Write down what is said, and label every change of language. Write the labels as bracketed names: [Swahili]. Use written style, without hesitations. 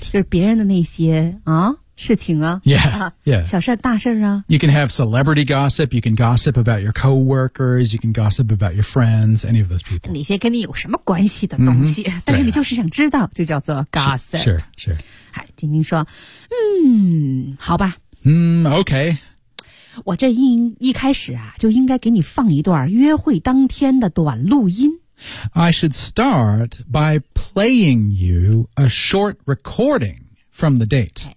[Chinese] 就是别人的那些啊事情啊 yeah, 啊 yeah. 小事大事啊 [English] You can have celebrity gossip, you can gossip about your coworkers, you can gossip about your friends, any of those people. [Chinese] 那些跟你有什么关系的东西、 mm-hmm. 但是你就是想知道、啊、就叫做 gossip. [English] Sure, sure. [Chinese] 好晶晶说嗯好吧。嗯 ,OK. 我这一开始啊就应该给你放一段约会当天的短录音。 [English] I should start by playing you a short recording from the date.